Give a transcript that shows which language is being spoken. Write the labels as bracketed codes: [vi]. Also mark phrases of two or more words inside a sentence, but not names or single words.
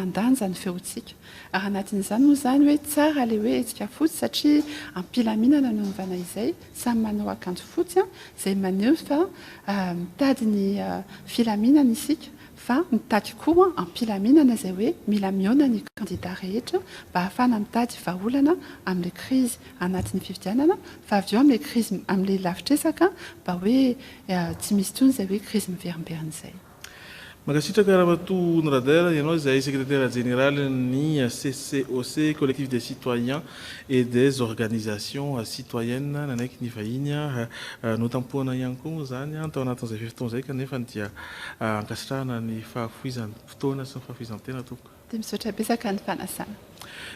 [mg] ny feontsika ary anatin'izany moa zany hoe tsara le hoe hetsika fotsy satria ampilaminana nanovana izay samy manao akanjo fotsy izay maneho fa mitady ny filaminana isika fa mitady koa ampilaminana izay hoe mila miona ny candidat rehetra mba ahafana mitady vahaolana amin'ilay krizy anatin'ny fifidianana fa avy eo amin'ilay krizy amin'ilay lavitresaka mba hoe tsy misy tsony izay hoe krizy miverimberina izay Makasitraka Ramatoa Nradel, ianao izay [fr] secrétaire général [mg] ny CCOC, [fr] collectif des citoyens et des organisations citoyennes [mg] nanaiky ny vahiny notampoana ihany koa moa zany tao anatin'izay fotoana izay kanefa dia ankasitrahana ny fahafoizan'ny fotoana sy ny fahafoizan-tena tompoko. Dia misaotra betsaka ny fanasana.